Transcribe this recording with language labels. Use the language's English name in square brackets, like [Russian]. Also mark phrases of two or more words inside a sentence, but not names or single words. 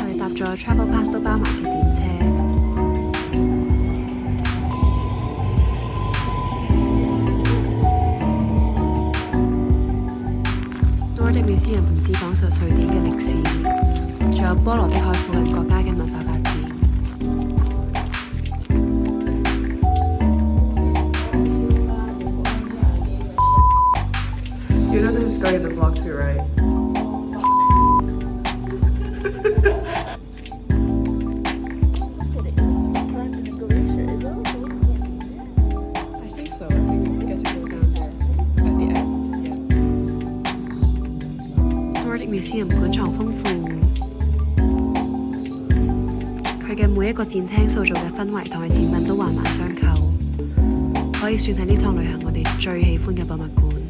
[Cantonese] 哋搭咗 Travel Pass 都包埋嘅電車。Nordic Museum 唔止講述瑞典嘅歷史，仲有波羅的海附近國家嘅文化發展。 [English] You know this is going in the vlog too, right? I think so. I think we get to go down there at the end. Yeah. [Cantonese] Nordic Museum 館藏豐富，佢嘅每一個展廳塑造嘅氛圍同佢展品都環環相扣，可以算係呢趟旅行我哋最喜歡嘅博物館。